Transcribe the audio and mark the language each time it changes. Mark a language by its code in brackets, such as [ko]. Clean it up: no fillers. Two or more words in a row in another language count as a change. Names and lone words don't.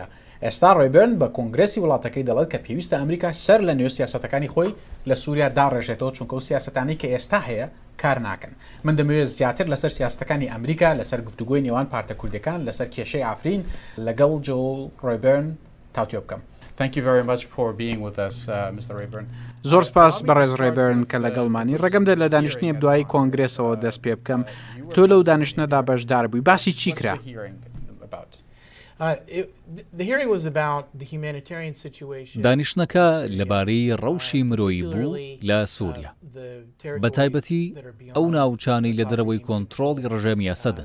[ckb] ئێستا ڕۆیبرن بە کۆنگرێسی وڵاتەکەی دەڵێت کە پێویستە ئەمریکا سەر لە نوێ سیاسەتەکانی خۆی لە سووریا داڕێژێتەوە، چونکە و سیاسەتانی کە ئێستا هەیە کار ناکەن. من دەمەوێت زیاتر لەسەر سیاسەتەکانی ئەمریکا، لەسەر گفتوگۆی نێوان پارتە کوردەکان، لەسەر کێشەی ئافرین لەگەڵ جۆ ڕۆیبرن تاوتوێ بکەم. [en] Thank you very much for being with us, Mr. Rayburn. [ckb] زۆر سپاس بەڕێز ڕێبرن کە لەگەڵمانی. ڕێگەم دێت لە دانیشتنی دوایی کۆنگرێسەوە دەست پێ بکەم. تۆ لەو دانیشتنەدا بەشدار بووی. باسی چی کرا؟ دانیشتنەکە لەبارەی ڕەوشی مرۆیی بوو لە سووریا، بە تایبەتی ئەو ناوچانەی لە دەرەوەی کۆنتڕۆڵی ڕژێمی ئەسەدن.